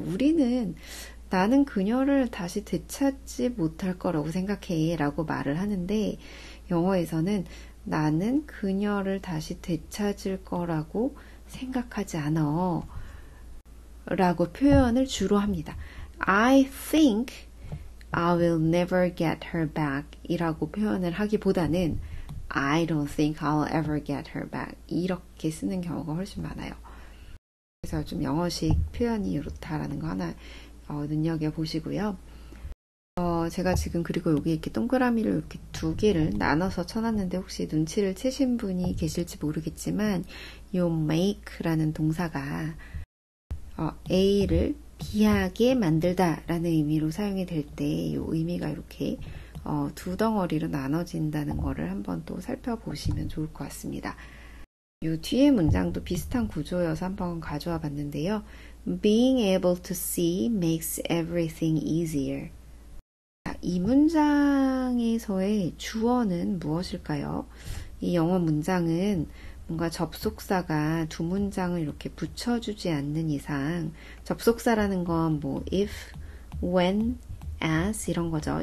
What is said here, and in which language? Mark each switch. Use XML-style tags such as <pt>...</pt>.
<ko>우리는 나는 그녀를 다시 되찾지 못할 거라고 생각해 라고 말을 하는데 영어에서는 나는 그녀를 다시 되찾을 거라고 생각하지 않아 라고 표현을 주로 합니다.</ko> <en>I think I will never get her back</en> <ko>이라고 표현을 하기보다는</ko> <en>I don't think I'll ever get her back</en> <ko>이렇게 쓰는 경우가 훨씬 많아요. 그래서 좀 영어식 표현이 이렇다라는 거 하나 눈여겨보시고요. 제가 지금 그리고 여기 이렇게 동그라미를 이렇게 두 개를 나눠서 쳐놨는데 혹시 눈치를 채신 분이 계실지 모르겠지만 이 make라는 동사가 A를 B하게 만들다 라는 의미로 사용이 될 때 이 의미가 이렇게 두 덩어리로 나눠진다는 거를 한번 또 살펴보시면 좋을 것 같습니다. 이 뒤에 문장도 비슷한 구조여서 한번 가져와 봤는데요.</ko> <en>Being able to see makes everything easier.</en> <ko>이 문장에서의 주어는 무엇일까요? 이 영어 문장은 뭔가 접속사가 두 문장을 이렇게 붙여주지 않는 이상, 접속사라는 건 뭐 if, when, as 이런 거죠.</ko>